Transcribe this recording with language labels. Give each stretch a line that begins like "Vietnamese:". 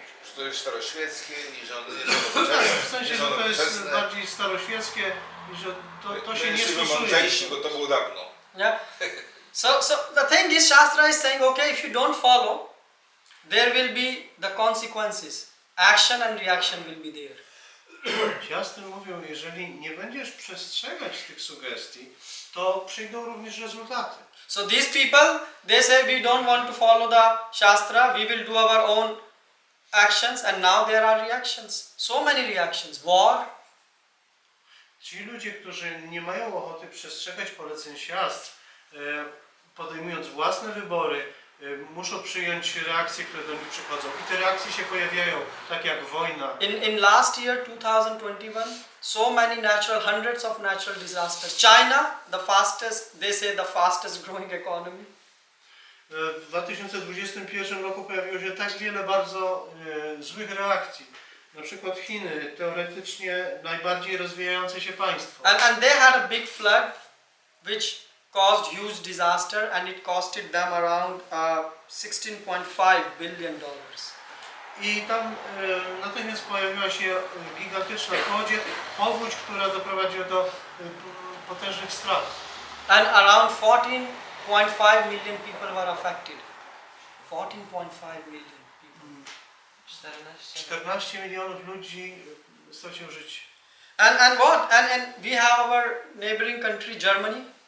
Polish: Że to jest staroświeckie i że one nie W sensie, że to jest bardziej staroświeckie i że to się nie jesteśmy stosuje. mądrzejsi, bo to było dawno.
English: Yeah. So the thing is, Shastra is saying, okay, if you don't follow, there will be the consequences. Action and reaction will be there.
Polish: Siastry mówią, jeżeli nie będziesz przestrzegać tych sugestii, to przyjdą również rezultaty.
English: So these people, they say we don't want to follow the Shastra, we will do our own actions, and now there are reactions. So many reactions. War.
Polish: Ci ludzie, którzy nie mają ochoty przestrzegać poleceń siastr, podejmując własne wybory, muszą przyjąć reakcje, które do nich przychodzą. I te reakcje się pojawiają, tak jak wojna.
English: In last year, 2021, so many hundreds of natural disasters. China, the fastest, they say the fastest growing economy.
Polish: W 2021 roku pojawiło się tak wiele bardzo złych reakcji. Na przykład Chiny, teoretycznie najbardziej rozwijające się państwo.
English: And they had a big flood which caused huge disaster, and it costed them around $16.5 billion.
Polish: I tam natychmiast pojawiła się gigantyczna powódź, która doprowadziła do potężnych strat.
English: And around 14.5 million people were affected. 14.5 million people.
Polish: 14 milionów ludzi straciło życie.
English: And what? And we have our neighboring country, Germany.